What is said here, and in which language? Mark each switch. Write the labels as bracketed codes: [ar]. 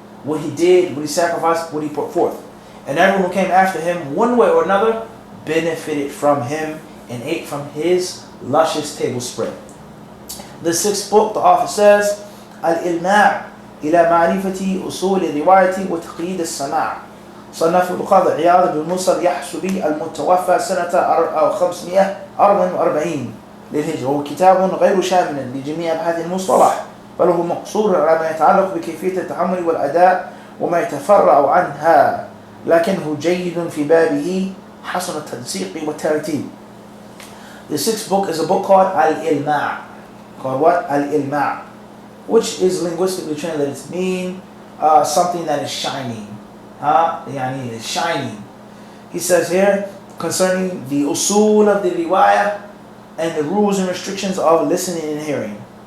[en] What he did, what he sacrificed, what he put forth. And everyone who came after him, one way or another, benefited from him and ate from his luscious table spread. The sixth book, the author says, Al-Ilma إلى معرفة أصول الرواية وتقييد السماع. [ar] صنفه القاضي عياض بن موسى اليحسبي المتوفى سنة 544 للهجرة، وهو كتاب غير شامل لجميع أبحاث المصطلح، بل هو مقصور على ما يتعلق بكيفية التحمل والأداء وما يتفرع عنها، لكنه جيد في بابه حسن التنسيق والترتيب. [en] The sixth book is a book called Al-Ilma. Called what? Al-Ilma, which is linguistically translated to mean something that is shining. Yani it's shining. He says here concerning the usul of the riwayah and the rules and restrictions of listening and hearing.